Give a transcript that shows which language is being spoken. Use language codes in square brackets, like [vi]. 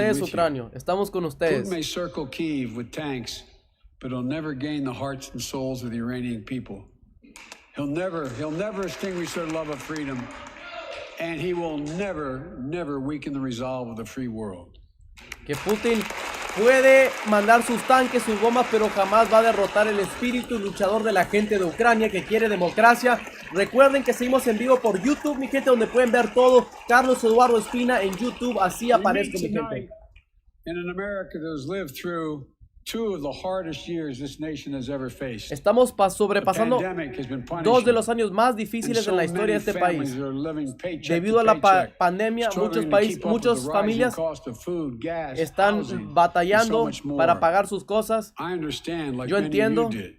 [es] ustedes, [en] with you. [es] Ucrania. Estamos con ustedes. [en] Putin may circle Kyiv with tanks, but he'll never gain the hearts and souls of the Iranian people. He'll never extinguish their love of freedom, and he will never weaken the resolve of the free world. [es] Que Putin puede mandar sus tanques, sus bombas, pero jamás va a derrotar el espíritu luchador de la gente de Ucrania que quiere democracia. Recuerden que seguimos en vivo por YouTube, mi gente, donde pueden ver todo. Carlos Eduardo Espina en YouTube, así aparezco, mi gente. [en] In an America that has lived through two of the hardest years this nation has ever faced. [es] Estamos sobrepasando dos de los años más difíciles en la historia de este país. Debido a la pandemia, muchas familias están batallando para pagar sus cosas. Yo entiendo.